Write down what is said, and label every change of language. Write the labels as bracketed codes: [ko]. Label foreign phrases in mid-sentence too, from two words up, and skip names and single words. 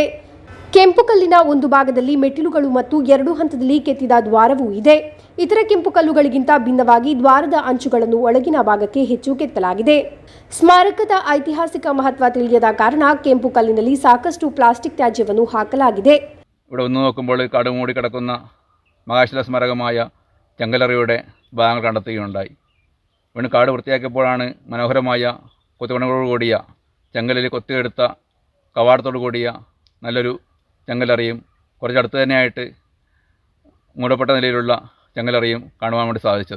[kn] ಕೆಂಪು ಕಲ್ಲಿನ ಒಂದು ಭಾಗದಲ್ಲಿ ಮೆಟ್ಟಿಲುಗಳು ಮತ್ತು 2 ಹಂತದಲ್ಲಿ ಕೆತ್ತಿದ ದ್ವಾರವೂ ಇದೆ. ಇತರ ಕೆಂಪು ಕಲ್ಲುಗಳಿಗಿಂತ ಭಿನ್ನವಾಗಿ ದ್ವಾರದ ಅಂಚುಗಳನ್ನು ಒಳಗಿನ ಭಾಗಕ್ಕೆ ಹೆಚ್ಚು ಕೆತ್ತಲಾಗಿದೆ. ಸ್ಮಾರಕದ ಐತಿಹಾಸಿಕ ಮಹತ್ವ ತಿಳಿಯದ ಕಾರಣ ಕೆಂಪು ಕಲ್ಲಿನಲ್ಲಿ ಸಾಕಷ್ಟು ಪ್ಲಾಸ್ಟಿಕ್ ತ್ಯಾಜ್ಯವನ್ನು ಹಾಕಲಾಗಿದೆ. [ml] ഇവിടെ ഒന്ന് നോക്കുമ്പോൾ കാട് മൂടി കിടക്കുന്ന മഹാശില സ്മാരകമായ ചെങ്കലറിയുടെ ഭാഗങ്ങൾ കണ്ടെത്തുകയുണ്ടായി. ഇവിടെ കാട് വൃത്തിയാക്കിയപ്പോഴാണ് മനോഹരമായ കൊത്തുപണികളോടുകൂടിയ ചെങ്കലിൽ കൊത്തിയെടുത്ത കവാടത്തോടു കൂടിയ നല്ലൊരു ചെങ്കലറിയും കുറച്ചടുത്ത് തന്നെയായിട്ട് മൂടപ്പെട്ട നിലയിലുള്ള ചെങ്കലറിയും കാണുവാൻ വേണ്ടി സാധിച്ചത്.